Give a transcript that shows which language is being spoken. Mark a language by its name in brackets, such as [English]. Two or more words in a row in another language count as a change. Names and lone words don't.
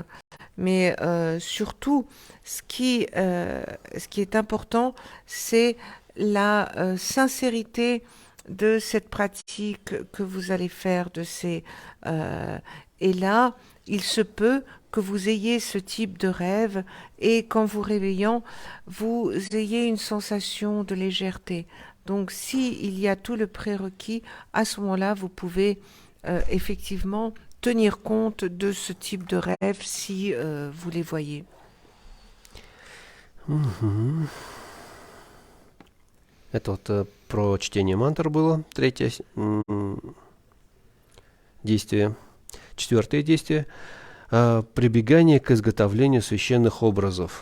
[French] Mais surtout, ce qui est important, c'est la sincérité de cette pratique que vous allez faire, et là, il se peut que vous ayez ce type de rêve et qu'en vous réveillant, vous ayez une sensation de légèreté. Donc, s'il y a tout le prérequis, à ce moment-là, vous pouvez effectivement tenir compte de ce type de rêve si vous les voyez. [Russian] Это вот про чтение мантр было, третье действие. Четвертое действие – прибегание к изготовлению священных образов.